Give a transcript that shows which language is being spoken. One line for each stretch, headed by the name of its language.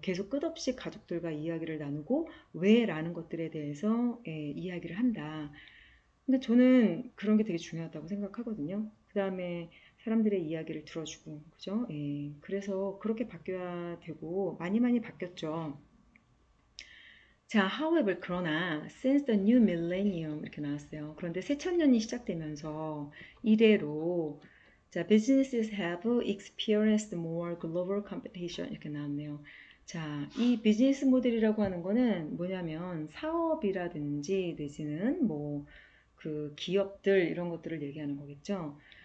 Korean: 계속 끝없이 가족들과 이야기를 나누고 왜라는 것들에 대해서 이야기를 한다. 근데 저는 그런 게 되게 중요하다고 생각하거든요. 그 다음에 사람들의 이야기를 들어주고, 그죠? 예. 그래서 그렇게 바뀌어야 되고, 많이 많이 바뀌었죠.
English: 자, however,
Korean: 그러나,
English: since the new millennium,
Korean: 이렇게 나왔어요. 그런데 새천년이 시작되면서, 이래로, 자,
English: businesses have experienced more global competition,
Korean: 이렇게 나왔네요. 자, 이 비즈니스 모델이라고 하는 거는 뭐냐면, 사업이라든지, 내지는 그 기업들, 이런 것들을 얘기하는 거겠죠.